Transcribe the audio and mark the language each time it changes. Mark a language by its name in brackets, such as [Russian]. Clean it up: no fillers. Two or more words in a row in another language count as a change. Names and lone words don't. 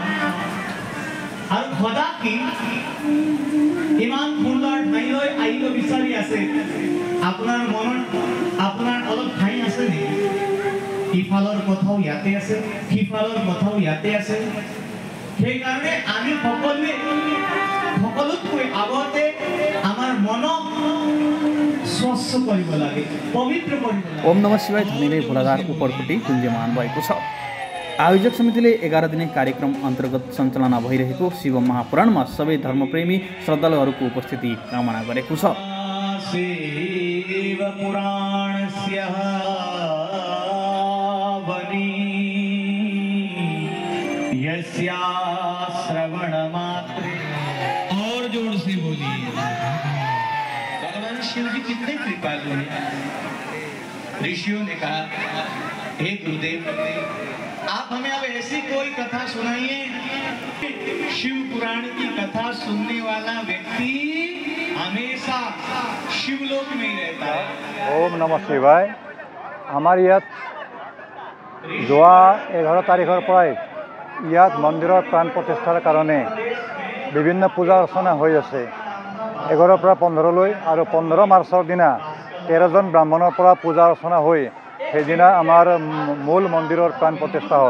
[Assamese] আৰু সদা কি ইমান সুন্দৰ ঠাইলৈ আহিব বিচাৰি আছে, আপোনাৰ মনত আপোনাৰ অলপ ঠাই আছে নেকি? ইফালৰ কথাও ইয়াতে আছে, সিফালৰ কথাও ইয়াতে আছে। সেইকাৰণে আমি সকলোতকৈ আগতে আমাৰ মনক স্বচ্ছ কৰিব লাগে, পবিত্ৰ কৰিব লাগে। [Nepali] ओम नमः शिवाय ध्वनिले भोलाझार उपरखुट्टी गुन्जमान भएको छ। आयोजक समितिले 11 दिने कार्यक्रम अन्तर्गत सञ्चालना भइरहेको शिव महापुराणमा सबै धर्मप्रेमी श्रद्धालुहरूको उपस्थिति कामना गरेको छ। [Sanskrit] शिव पुराणस्य वनी यस्या श्रवण मात्रे [Hindi] और जोर से बोलिए। भगवान शिव जी कितने कृपालु हैं। ऋषियों ने कहा, हे गुरुदेव आप हमें अब ऐसी कोई कथा सुनाइए। शिव पुराण की कथा सुनने वाला व्यक्ति हमेशा शिवलोक में ही रहता है। [Sanskrit] ओम नमः शिवाय। [Assamese] আমাৰ ইয়াত যোৱা 11 তাৰিখৰ পৰাই ইয়াত মন্দিৰৰ প্ৰাণ প্ৰতিষ্ঠাৰ কাৰণে বিভিন্ন পূজা অৰ্চনা হৈ আছে। 11 পৰা 15 লৈ আৰু 15 মাৰ্চৰ দিনা 13জন ব্ৰাহ্মণৰ পৰা পূজা অৰ্চনা হৈ সেইদিনা আমাৰ মূল মন্দিৰৰ প্ৰাণ প্ৰতিষ্ঠা হ'ল।